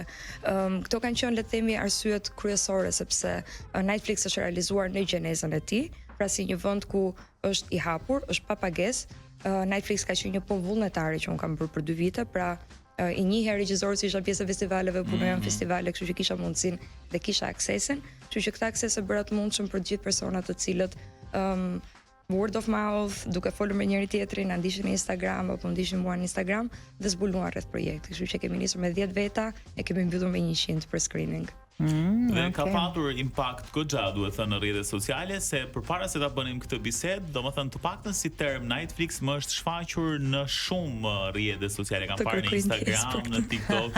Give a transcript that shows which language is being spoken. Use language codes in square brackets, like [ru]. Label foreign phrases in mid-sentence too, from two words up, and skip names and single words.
[sq] Këto kanë qenë, le të themi, arsyet kryesore sepse Netflix është realizuar në gjenezën e tij, pra si një vend ku është i hapur, është pa pagesë. Netflix ka qenë një punë vullnetare që un kam bërë për 2 vite, pra i njihja regjizor si isha pjesë e festivaleve, punoja në festivale, kështu që kisha mundësinë dhe kisha aksesin, kështu që këtë akses e bëra të mundshëm për të gjithë personat të cilët [en] word of mouth, [sq] duke folur me njëri tjetrin, na ndiqnin në Instagram apo ndiqnin mua në Instagram dhe zbuluan rreth projektit. Kështu që kemi nisur me 10 veta e kemi mbyllur me 100 për screening. Dhe ka patur impakt goxha, duhet thënë, në rrjetet sociale, se përpara se ta bënim këtë bisedë, domethënë të paktën si term Netflix më është shfaqur në shumë rrjete sociale, kam parë në Instagram, në TikTok.